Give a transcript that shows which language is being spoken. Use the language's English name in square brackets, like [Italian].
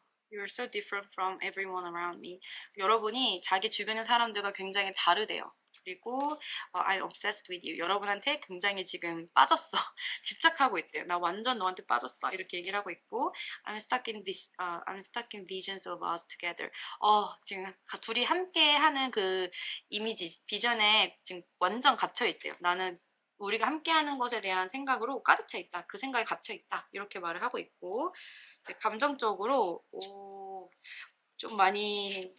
[English] You're so different from everyone around me. [Korean] 여러분이 자기 주변의 사람들과 굉장히 다르대요. 그리고 [English] I'm obsessed with you. [Korean] 여러분한테 굉장히 지금 빠졌어. 집착하고 있대요. 나 완전 너한테 빠졌어. 이렇게 얘기를 하고 있고 [English] I'm stuck in visions of us together. [Korean] 지금 둘이 함께 하는 그 이미지, 비전에 지금 완전 갇혀 있대요. 나는 우리가 함께 하는 것에 대한 생각으로 가득 차 있다. 그 생각에 갇혀 있다. 이렇게 말을 하고 있고 감정적으로 좀 많이